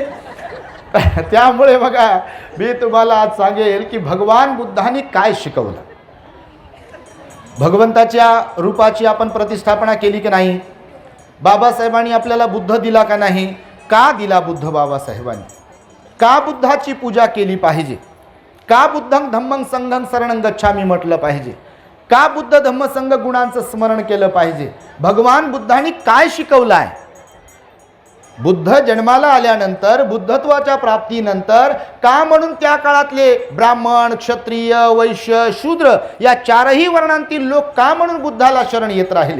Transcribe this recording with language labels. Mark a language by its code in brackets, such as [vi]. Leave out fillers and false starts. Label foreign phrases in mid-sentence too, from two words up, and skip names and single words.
[mr] त्यामुळे बघा मी तुम्हाला आज सांगेल की भगवान बुद्धांनी काय शिकवलं. भगवंताच्या रूपाची आपण प्रतिष्ठापना केली की नाही. बाबासाहेबांनी आपल्याला बुद्ध दिला का नाही. का दिला बुद्ध बाबासाहेबांनी. का बुद्धाची पूजा केली पाहिजे. का [pi] बुद्धं धम्मं संघं शरणं गच्छामी [mr] म्हटलं पाहिजे. का बुद्ध धम्म संघ गुणांचं स्मरण केलं पाहिजे. भगवान बुद्धांनी काय शिकवलं आहे. बुद्ध जन्माला आल्यानंतर, बुद्धत्वाच्या प्राप्तीनंतर का म्हणून त्या काळातले ब्राह्मण, क्षत्रिय, वैश्य, शूद्र या 4ही वर्णांतील लोक का म्हणून बुद्धाला शरण येत राहिले.